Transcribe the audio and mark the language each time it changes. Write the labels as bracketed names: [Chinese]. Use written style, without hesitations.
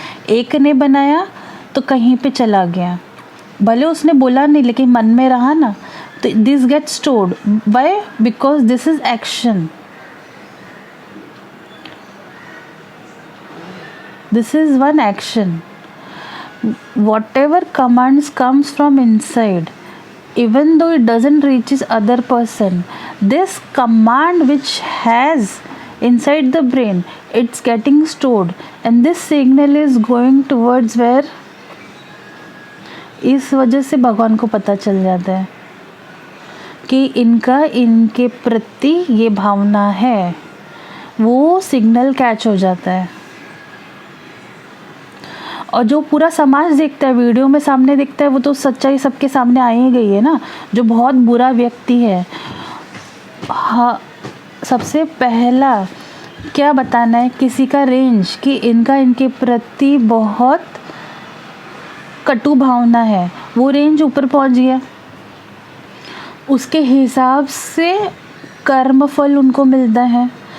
[Hindi] एक ने बनाया तो कहीं पे चला गया, भले उसने बोला नहीं लेकिन मन में रहा ना, तो [English] This get stored by because this is action, this is one action. whatever commands comes from inside, even though it doesn't reaches other person, this command which has inside the brain, it's getting stored and this signal is going towards where, [Hindi] इस वजह से भगवान को पता चल जाता है कि इनके प्रति ये भावना है, वो सिग्नल कैच हो जाता है। और जो पूरा समाज देखता है, वीडियो में सामने दिखता है, वो तो सच्चाई सबके सामने आ ही गई है ना। जो बहुत बुरा व्यक्ति है, हाँ, सबसे पहला क्या बताना है किसी का रेंज, कि इनके प्रति बहुत कटु भावना है, वो रेंज ऊपर पहुंच गया, उसके हिसाब से कर्म फल उनको मिलता है।